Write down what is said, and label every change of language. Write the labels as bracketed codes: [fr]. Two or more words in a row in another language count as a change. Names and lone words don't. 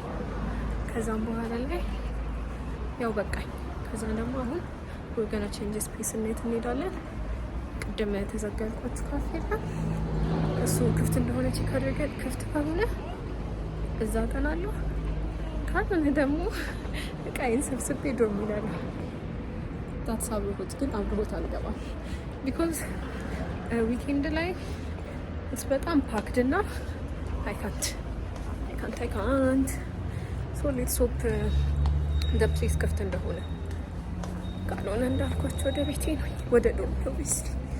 [am] ከዛም በኋላ ላይ ያው በቃኝ ከዛ ደግሞ አሁን [en] we're gonna change space [am] እንሄዳለን ቅድም ተዘጋልኩት ካፌ እሱ ክፍት እንደሆነ ቼክ አድርገን ክፍት ከሆነ እዛ ቀናለሁ ካልሆነ ደግሞ እቃዬን ሰብስቤ ዶርም እሄዳለሁ that's አብሮት ግን አብሮት አልገባም because ዊኬንድ ላይ it's በጣም ፓክድ እና [en] I can't so let's hope the place [am] ከፍት እንደሆነ ካልሆነ እንዳልኳቸው ወደ ቤቴ ነው ወደ ዶርም obviously